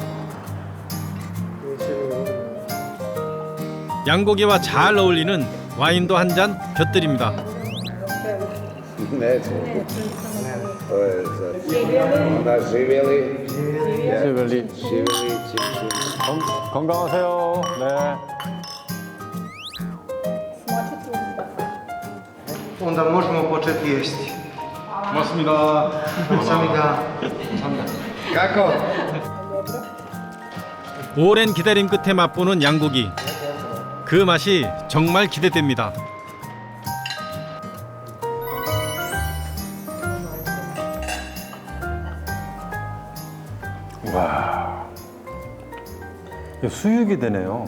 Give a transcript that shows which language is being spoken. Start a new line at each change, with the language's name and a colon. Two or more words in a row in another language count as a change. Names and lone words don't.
Korean: 양고기와 잘 어울리는 와인도 한 잔 곁들입니다. 건강하세요. 네.
Croatian: Onda možemo početi jesti.
Korean: 고맙습니다. 감사합니다. Kako? 오랜 기다림 끝에 맛보는 양고기. 그 맛이 정말 기대됩니다. 와, 이게 수육이 되네요.